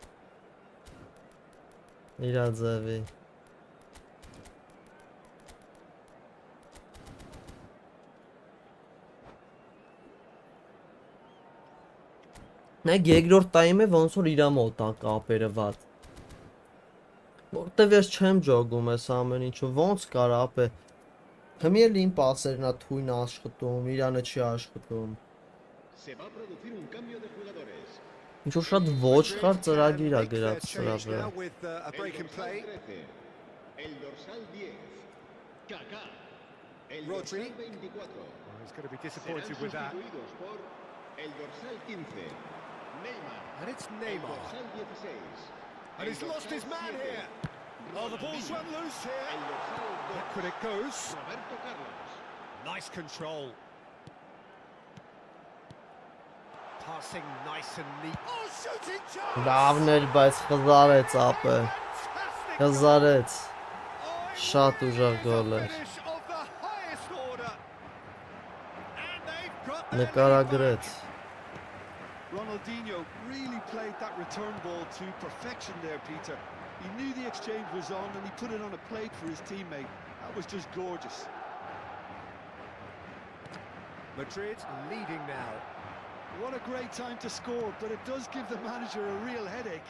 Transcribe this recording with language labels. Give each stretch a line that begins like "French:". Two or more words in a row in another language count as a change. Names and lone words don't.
Armenian: Իրա ձևի։ Նայ երկրորդ տայմը ոնց որ իրա մոտ ա կապերը վատ։ Որտեվ ես չեմ ջոգում ես ամեն ինչը ոնց կար ապե։ Հմիելին պասերն ա թույն աշխատում, իրանը չի աշխատում։
Spanish: Se va a producir un cambio de jugadores.
Armenian: Ինչ որ շատ ոչխար ծրագիր ա գրած սրա վրա։
Spanish: El dorsal 10. Kaká. El Rodri. dorsal 24.
English: He's going to be
Spanish: Serán
English: disappointed with that.
Spanish: sustituidos por el dorsal 15. Neymar.
English: And it's
Spanish: El Neymar. dorsal 16.
English: And he's lost his man here. Oh, the ball's run loose here.
Spanish: El dorsal 2.
English: Back when it goes. Roberto Carlos. Nice control. Passing nice and neat. Oh, shooting chance!
Armenian: Լավն էր, բայց խզարեց ապե։ Խզարեց։ Շատ ուժեղ գոլ էր։ Նկարագրեց։
English: Ronaldinho really played that return ball to perfection there, Peter. He knew the exchange was on and he put it on a plate for his teammate. That was just gorgeous. Madrid leading now. What a great time to score, but it does give the manager a real headache.